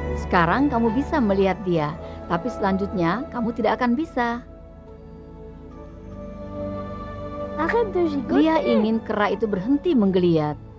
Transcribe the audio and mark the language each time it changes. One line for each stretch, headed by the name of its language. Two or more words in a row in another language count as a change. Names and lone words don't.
Indonesian: Sekarang kamu bisa melihat dia, tapi selanjutnya kamu tidak akan bisa.
French: Arrête de gigoter.
Indonesian: Dia ingin kera itu berhenti menggeliat.